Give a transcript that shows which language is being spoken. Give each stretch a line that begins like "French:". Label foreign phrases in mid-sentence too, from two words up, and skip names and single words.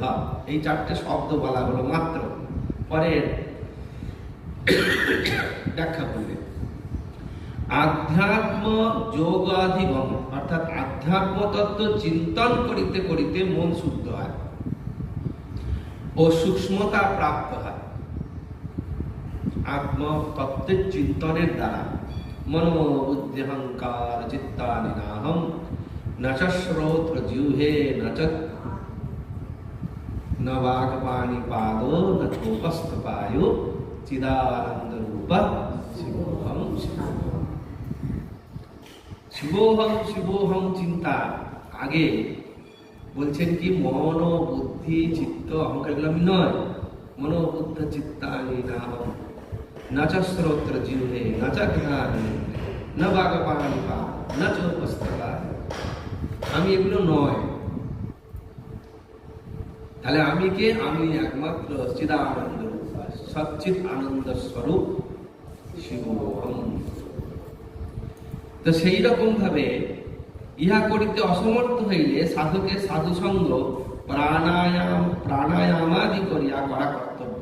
Bangla: এই চারটে শব্দ বলা হলো মাত্র, পরের ব্যাখ্যা করলে আধ্যাত্ম যোগাধিগম অর্থাৎ আধ্যাত্ম তত্ত্ব চিন্তন করিতে করিতে মন শুদ্ধ হয়। ও সূক্ষ্মতা প্রাপ্ত হয় আত্মতত্ত্বের চিন্তনের দ্বারা।
Sanskrit: মনোবুদ্ধি অহংকার চিত্তানি নাহম ন চ শ্রোত্র জিহ্বে ন চ न वाक्पाणि पादो न चोपस्थ पायो चिदानंद रूप शिवोहम शिवोहम। शिवोहम शिवोहम
Bangla: चिंता आगे বলছেন কি মন বুদ্ধি চিত্ত অহংকার এগুলো আমি নয়।
Sanskrit: মনোবুদ্ধ চিত্তানি নাহম ন চ শ্রোত্র জিহ্বে ন চ ঘ্রাণি ন বাগপাণি পাদ ন চোপস্থ পায়।
Bangla: আমি এগুলো নয়। তাহলে আমি কে? আমি একমাত্র চিদানন্দ রূপ সচ্চিৎ আনন্দ স্বরূপ শিবোহম। তো সেই রকম ভাবে ইহা করিতে অসমর্থ হইলে সাধকে সাধুসঙ্গ প্রাণায়ামাদি করিয়া করা কর্তব্য।